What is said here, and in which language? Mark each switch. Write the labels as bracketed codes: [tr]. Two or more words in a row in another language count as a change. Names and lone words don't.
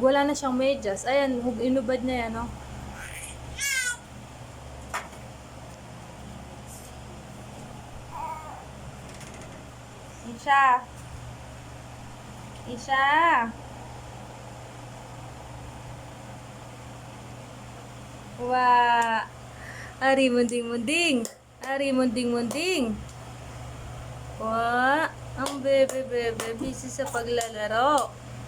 [tl] Wala na siyang medyas. Ayan, inubad niya yan, oh. Isha. Isha. Wah. Ari munding-munding. Ari munding-munding. Wah. Ang bebe-bebe busy sa paglalaro.